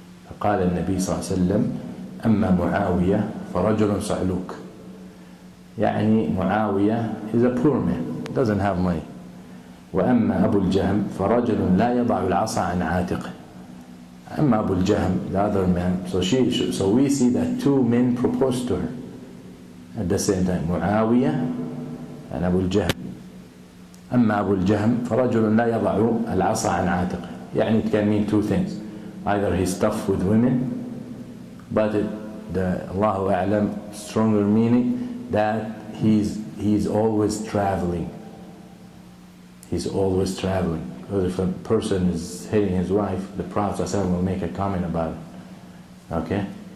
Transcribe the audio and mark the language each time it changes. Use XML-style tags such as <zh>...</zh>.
<ar>فقال النبي صلى الله عليه وسلم أما معاوية فرجل صعلوك.</ar> <en>يعني Muawiyah is a poor man, doesn't have money.</en> <ar>وأما أبو الجهم فرجل لا يضع العصا عن عاتقه. أما أبو الجهم,</ar> <en>the other man, so we see that two men proposed to her at the same time, Muawiyah and Abu al-Jahm.</en> <ar>أما أبو الجهم فرجل لا يضع العصا عن عاتقه.</ar> <en>يعني it can mean two things. Either he's tough with women, but the Allahu A'lam stronger meaning that he's always traveling. He's always traveling. Because if a person is hitting his wife, the Prophet ﷺ will make a comment about it. Okay?</en>